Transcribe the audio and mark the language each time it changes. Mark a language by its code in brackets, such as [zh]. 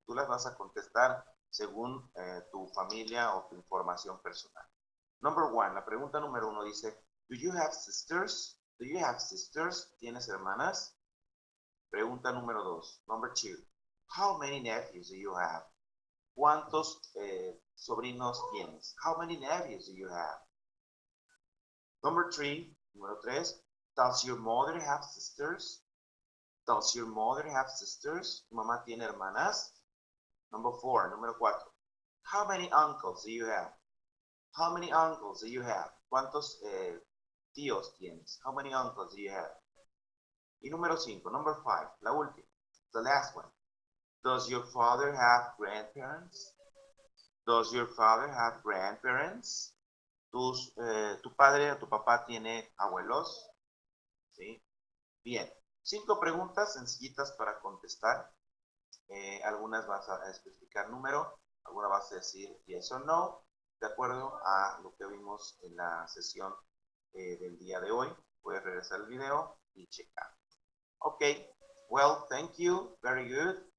[es] Tú las vas a contestar según tu familia o tu información personal. Number 1, la pregunta número 1 dice, [en] do you have sisters? Do you have sisters? [es] ¿Tienes hermanas? Pregunta número 2, [en] number 2, how many nephews do you have? [es] ¿Cuántos sobrinos tienes? [en] How many nephews do you have? Number 3, [es] número 3, [en] does your mother have sisters? Does your mother have sisters? [es] ¿Tu mamá tiene hermanas? [en] Number 4, [es] número 4, [en] how many uncles do you have? How many uncles do you have? [es] ¿Cuántos tíos tienes? [en] How many uncles do you have? [es] Y número 5, [en] number 5, [es] la última, [en] the last one. Does your father have grandparents? Does your father have grandparents? [es] ¿Tu padre o tu papá tiene abuelos? ¿Sí? Bien. 5 preguntas sencillitas para contestar. Algunas vas a especificar número, algunas vas a decir yes o no, de acuerdo a lo que vimos en la sesión del día de hoy. Puedes regresar al video y checar. [en] Ok, well, thank you, very good.